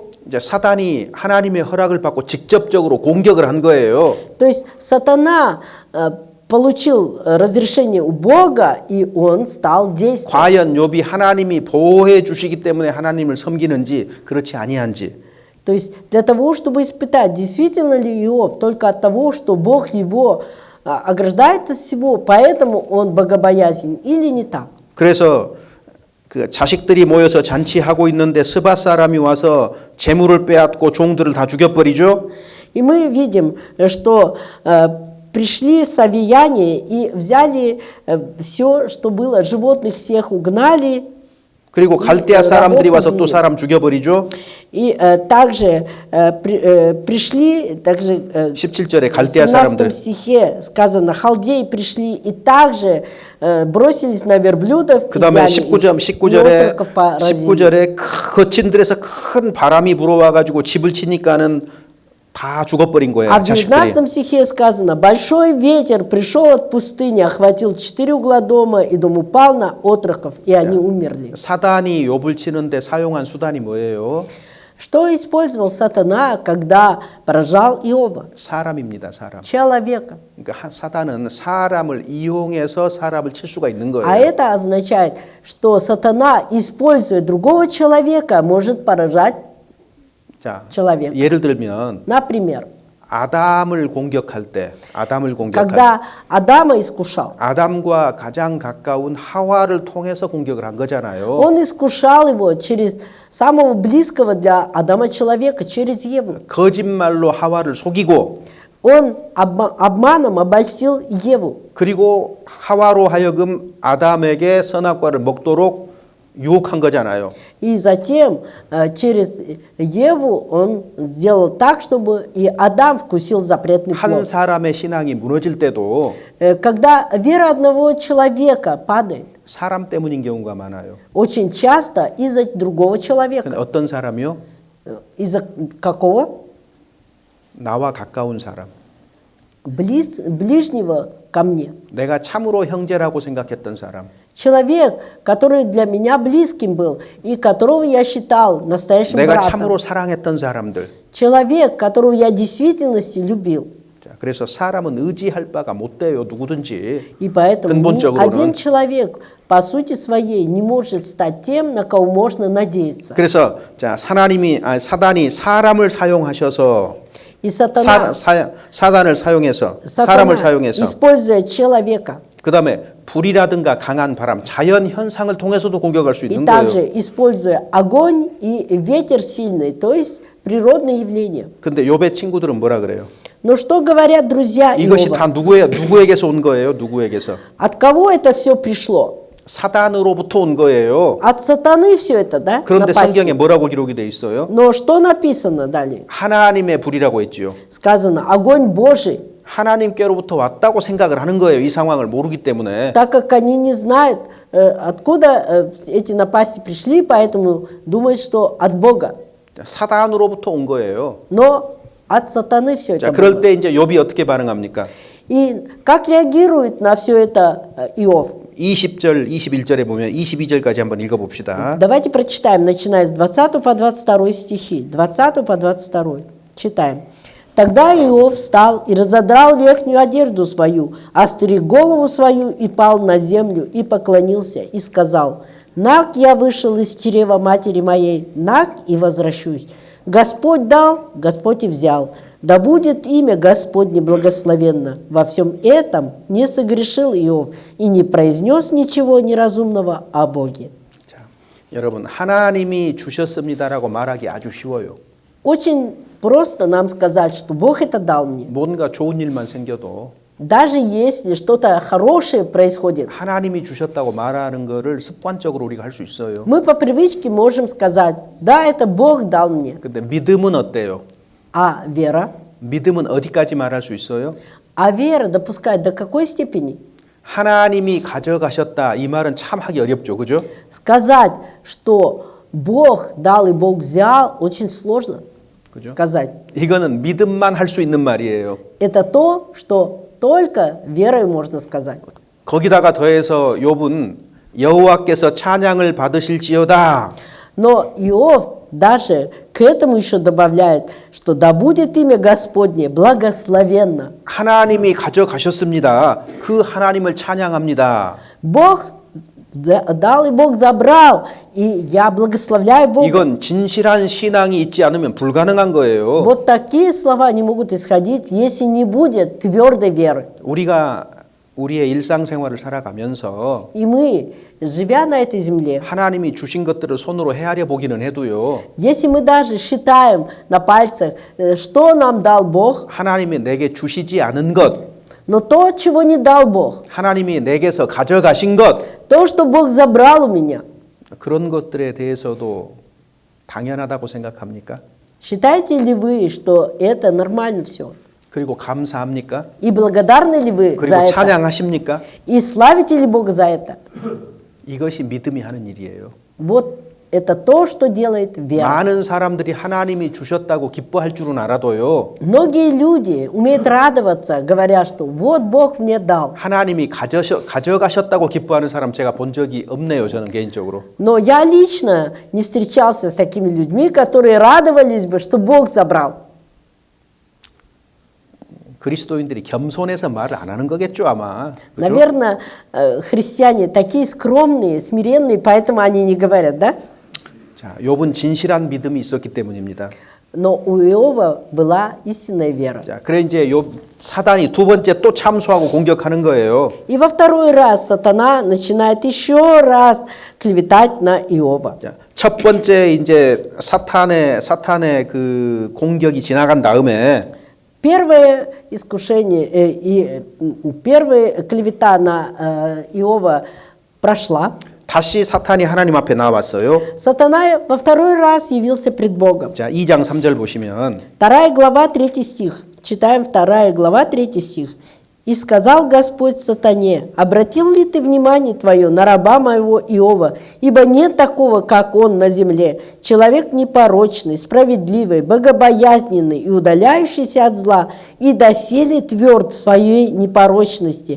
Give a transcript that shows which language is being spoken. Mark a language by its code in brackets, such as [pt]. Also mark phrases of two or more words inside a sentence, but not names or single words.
[ko] 이제 사단이 하나님의 허락을 받고 직접적으로 공격을 한 거예요. [ru] То есть сатана получил разрешение у Бога, и он стал действовать. [ko] 과연 욥이 하나님이 보호해 주시기 때문에 하나님을 섬기는지 그렇지 아니한지. [ru] То есть для того, чтобы испытать, действительно ли Иов только от того, что Бог его ограждает от всего, поэтому он богобоязнен, или не так. [ko] 그래서 그 자식들이 모여서 잔치하고 있는데 스바 사람이 와서 재물을 빼앗고 종들을 다 죽여버리죠. [ru] И мы видим, что пришли савияне и взяли все, что было, животных всех угнали. [ko] 그리고 갈대아 사람들이 와서 또 사람 죽여버리죠. [ru] И также пришли, также [ko] 17절에 [ru] в [ko] 갈대아 17 사람들. [ru] стихе сказано, халдеи пришли и также бросились на верблюдов и [ko] 그다음에 [ru] взяли [ko] 19절에 [ru] отроков поразили. [ko] 19절에 거친 들에서 큰 바람이 불어와 가지고 집을 치니까는 다 죽어버린 거예요. [ru] А в [ko] 자식들이. [ru] 19 стихе сказано, большой ветер пришел от пустыни, охватил 4 угла дома, и дом упал на отроков, и они умерли. [ko] 사단이 욥을 치는데 사용한 수단이 뭐예요? [ru] Что использовал сатана, когда поражал Иова? [ko] 사람입니다. 사람. [ru] Человека. [ko] 그러니까 사단은 사람을 이용해서 사람을 칠 수가 있는 거예요. [ru] А это означает, что сатана, используя другого человека, может поражать [ko] 자, [ru] человека. [ko] 예를 들면 [ru] Например, [ko] 아담을 공격할 때, [ru] когда Адама искушал, [ko] 아담과 가장 가까운 하와를 통해서 공격을 한 거잖아요. [ru] он искушал его через самого близкого для Адама человека, через Еву. [ko] 거짓말로 하와를 속이고 [ru] Он обманом обольстил Еву. [ko] 그리고 하와로 하여금 아담에게 선악과를 먹도록 유혹한 거잖아요. [ru] И затем через Еву он сделал так, чтобы и Адам вкусил запретный [ko] 한 [ru] плод. [ko] 사람의 신앙이 무너질 때도 [ru] Когда вера одного человека падает, [ko] 사람 때문인 경우가 많아요. [ru] очень часто из-за другого [ko] 근데 [ru] человека. [ko] 어떤 사람이요? [ru] Из-за какого? [ko] 나와 가까운 사람. [ru] Ближнего ко мне. [ko] 내가 참으로 형제라고 생각했던 사람. [ru] Человек, который для меня близким был, и которого я считал настоящим [ko] 내가 [ru] братом. [ko] 참으로 사랑했던 사람들. [ru] Человек, которого я в действительности любил. [ko] 자, 그래서 사람은 의지할 바가 못 돼요. 누구든지. [ru] И поэтому ни [ko] 근본적으로는. [ru] один человек по сути своей не может стать тем, на кого можно надеяться. [ko] 그래서 자, 사단이 사람을 사용하셔서 [ru] И сатана, [ko] 사단을 사용해서 사람을 사용해서 [ru] используя человека, [ko] 그다음에 불이라든가 강한 바람, 자연 현상을 통해서도 공격할 수 [ru] и [ko] 있는 [ru] также [ko] 거예요. [ru] используя огонь и ветер сильный, то есть природные явления. [ko] 근데 욥의 친구들은 뭐라 그래요? [ru] Но что говорят друзья [ko] 이것이 [ru] Иова? [ko] 다 누구에게서 온 거예요? 누구에게서? [ru] От кого это все пришло? [ko] 사단으로부터 온 거예요. [ru] От сатаны все это, да? [ko] 그런데 [ru] напасти? [ko] 성경에 뭐라고 기록이 돼 있어요? [ru] Но что написано далее? [ko] 하나님의 불이라고 했지요. [ru] Сказано, огонь Божий. [ko] 하나님께로부터 왔다고 생각을 하는 거예요. 이 상황을 모르기 때문에. [ru] Так как они не знают, откуда эти напасти пришли, поэтому думают, что от Бога. [ko] 사단으로부터 온 거예요. [ru] Но от сатаны все это [ko] 자, 그럴 [ru] было. [ko] 때 이제 욥이 어떻게 반응합니까? [ru] И как реагирует на все это Иов? [ko] 20절, 21절에 보면 22절까지 한번 읽어봅시다. [ru] Давайте прочитаем, начиная с 20 по 22 стихи. 20 по 22. Читаем. «Тогда Иов встал и разодрал верхнюю одежду свою, остриг голову свою и пал на землю, и поклонился, и сказал, «Наг я вышел из чрева матери моей, наг и возвращусь. Господь дал, Господь и взял. Да будет имя Господне благословенно. Во всем этом не согрешил Иов и не произнес ничего неразумного о Боге». [ko] 자, 여러분 하나님이 주셨습니다라고 말하기 아주 쉬워요. [ru] Очень просто нам сказать, что Бог это дал мне. [ko] 뭔가 좋은 일만 생겨도 [ru] Даже если что-то хорошее происходит, [ko] 하나님이 주셨다고 말하는 거를 습관적으로 우리가 할 수 있어요. [ru] мы по привычке можем сказать, да, это Бог дал мне. [ko] 근데 믿음은 어때요? [ru] А вера? [ko] 믿음은 어디까지 말할 수 있어요? [ru] А вера допускает до какой степени? [ko] 하나님이 가져가셨다 이 말은 참 하기 어렵죠, 그죠? [ru] Сказать, что Бог дал и Бог взял, очень сложно [ko] 그죠? [ru] сказать. [ko] 이거는 믿음만 할 수 있는 말이에요. [ru] Это то, что только верой можно сказать. [ko] 거기다가 더해서 욥은 여호와께서 찬양을 받으실지어다. [ru] Но Иов даже к этому еще добавляет, что да будет имя Господне благословенно. [ko] 하나님이 가져가셨습니다. 그 하나님을 찬양합니다. [ru] Бог дал и Бог забрал, и я благословляю Бога. [ko] 이건 진실한 신앙이 있지 않으면 불가능한 거예요. [ru] Вот такие слова не могут исходить, если не будет твердой веры. [ko] 우리가 우리의 일상생활을 살아가면서 [ru] И мы, живя на этой земле, [ko] 하나님이 주신 것들을 손으로 헤아려 보기는 해도요. [ru] если мы даже считаем на пальцах, что нам дал Бог, [ko] 하나님이 내게 주시지 않은 것, [ru] но то, чего не дал Бог, [ko] 하나님이 내게서 가져가신 것, [ru] то, что Бог забрал у меня, [ko] 그런 것들에 대해서도 당연하다고 생각합니까? [ru] считаете ли вы, что это нормально все? [ko] 그리고 감사합니까? [ru] И благодарны ли вы за [ko] 그리고 [ru] это? [ko] 찬양하십니까? [ru] И славите ли Бога за это? [ko] 이것이 믿음이 하는 일이에요. [ru] Вот это то, что делает вера. [ko] 많은 사람들이 하나님이 주셨다고 기뻐할 줄은 알아도요. [ru] Многие люди умеют радоваться, говоря, что вот Бог мне дал. [ko] 하나님이 가져가셨다고 기뻐하는 사람 제가 본 적이 없네요. 저는 개인적으로. [ru] Но я лично не встречался с такими людьми, которые радовались бы, что Бог забрал. [ko] 그리스도인들이 겸손해서 말을 안 하는 거겠죠 아마. 그죠? [ru] Наверное, христиане такие скромные, смиренные, поэтому они не говорят, да? [ko] 자, 욥은 진실한 믿음이 있었기 때문입니다. [ru] Но у Иова была истинная вера. [ko] 자, 그래 이제 사단이 두 번째 또 참수하고 공격하는 거예요. [ru] И во второй раз сатана начинает еще раз клеветать на Иова. [ko] 자, 첫 번째 이제 사탄의 그 공격이 지나간 다음에 [ru] Первое искушение и первая клевета на Иова прошла. [ko] 다시 사탄이 하나님 앞에 나왔어요. [ru] Сатана во второй раз явился пред Богом. [ko] 자, 2장 3절 보시면 [ru] 2 глава, 3 стих. Читаем 2 глава, 3 стих. «И сказал Господь сатане, обратил ли ты внимание твое на раба моего Иова, ибо нет такого, как он на земле, человек непорочный, справедливый, богобоязненный и удаляющийся от зла, и доселе тверд в своей непорочности.